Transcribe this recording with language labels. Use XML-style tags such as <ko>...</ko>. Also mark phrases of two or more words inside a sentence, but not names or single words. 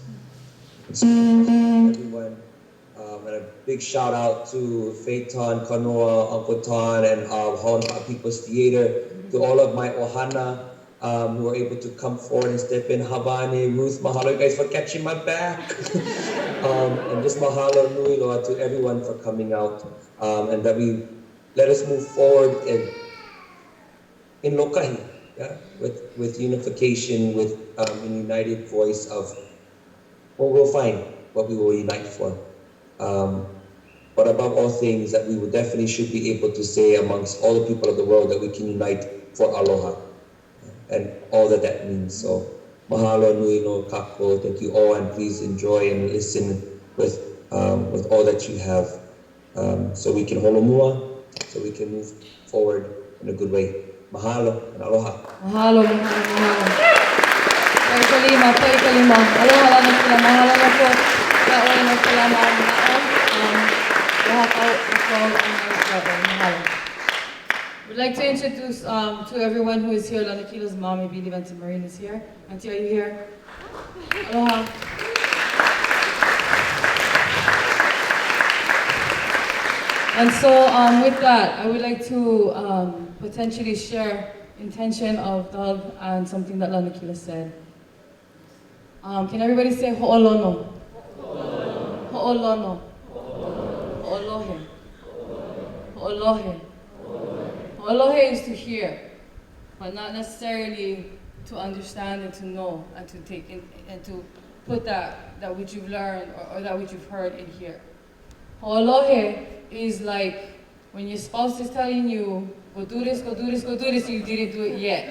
<en>And so, everyone, and a big shout out to Phaeton, Kanoa, Uncle Ton, and Honoka'a People's Theater, to all of my ohana who were able to come forward and step in. Hawane, Ruth, mahalo you guys for catching my back. And just</en> <haw>mahalo nui loa</haw> <en>to everyone for coming out. And that we let us move forward in lokahi, yeah? with unification, with a united voice of, well, we'll find what we will unite for. But above all things, that we would definitely should be able to say amongst all the people of the world that we can unite for aloha and all that that means.</en> <haw>So mahalo nui no kako.</haw> <en>Thank you all, and please enjoy and listen with all that you have, so we can holomua, so we can move forward in a good way.</en> <haw>Mahalo and aloha. Mahalo, mahalo, mahalo. Poi kalima. Aloha Lanakila, mahalo na po. Kaoy na sila mahalo.</haw> <en>We'd like to introduce to everyone who is here. Lanakila's mom, I believe Auntie Marine is here. Auntie, are you here? Aloha. And so with that, I would like to potentially share intention of Doug and something that Lanakila said. Can everybody say ho'olono?</en> <haw>Ho'olono. Ho'olohe. Ho'olohe.</haw> <en>Ho'olohe is to hear, but not necessarily to understand and to know and to take in, and to put that which you've learned or that which you've heard in here. Ho'olohe is like when your spouse is telling you, go do this, go do this, go do this, you didn't do it yet.</en>